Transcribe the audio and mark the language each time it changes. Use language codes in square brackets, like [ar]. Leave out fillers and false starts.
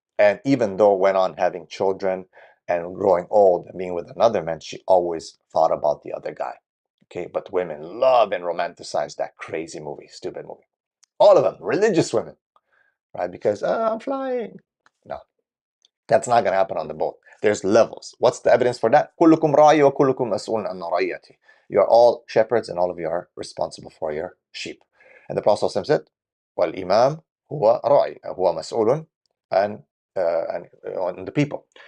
[en] And even though went on having children and growing old and being with another man, she always thought about the other guy. Okay, but women love and romanticize that crazy movie, stupid movie. All of them, religious women, right? Because I'm flying. No, that's not going to happen on the boat. There's levels. What's the evidence for that? [ar] كلكم راعي وكلكم مسؤول عن رعيته. [en] You are all shepherds and all of you are responsible for your sheep. And the Prophet said, [ar] والإمام هو راعي, هو مسؤول عن [en] the people.